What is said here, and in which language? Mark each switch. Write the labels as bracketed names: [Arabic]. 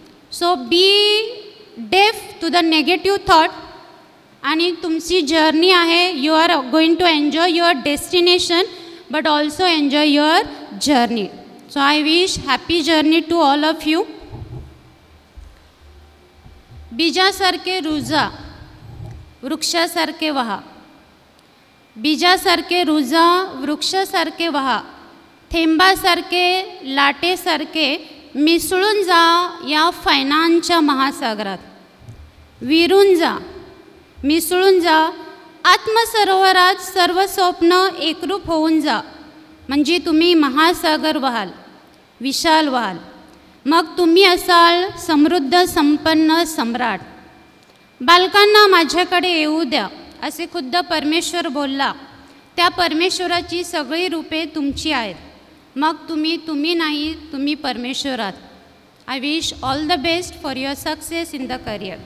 [English] So be deaf to the negative thought. [Marathi] आणि तुमची journey आहे. [English] You are going to enjoy your destination, but also enjoy your journey. So I wish happy journey to all of you. [Marathi] बीजासारखे रुजा, वृक्षासारखे वहा. बीजासारखे रुजा, वृक्षासारखे वहा. थेंबासारखे, लाटेसारखे मिसळून जा या फायनांच्या महासागरात. विरून जा, मिसळून जा. आत्मसरोवरात सर्व स्वप्न एकरूप होऊन जा. म्हणजे तुम्ही महासागर व्हाल, विशाल व्हाल. मग तुम्ही असाल समृद्ध संपन्न सम्राट. बालकांना माझ्याकडे येऊ द्या असे खुद्द परमेश्वर बोलला. त्या परमेश्वराची सगळी रूपे तुमची आहेत. मग तुम्ही नाही, तुम्ही परमेश्वर आहात. [English] I wish all the best for your success in the career.